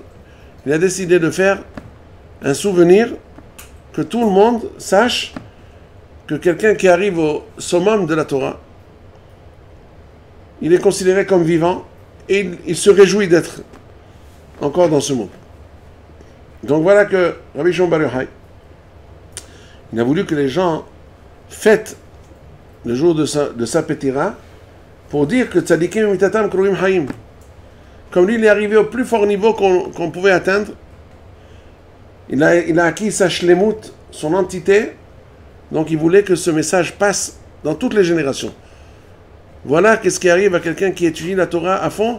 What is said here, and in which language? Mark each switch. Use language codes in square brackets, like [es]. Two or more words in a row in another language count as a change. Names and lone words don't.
[fr] Il a décidé de faire un souvenir que tout le monde sache que quelqu'un qui arrive au summum de la Torah, il est considéré comme vivant et il se réjouit d'être encore dans ce monde. Donc voilà que Rabbi Shimon Bar Yochai, il a voulu que les gens fêtent le jour de sa Pétira pour dire que [he] צדיקים במיתתם קרויים חיים. [fr] Comme lui, il est arrivé au plus fort niveau qu'on pouvait atteindre. Il a acquis sa shlemut, son entité. Donc il voulait que ce message passe dans toutes les générations. Voilà qu'est-ce qui arrive à quelqu'un qui étudie la Torah à fond.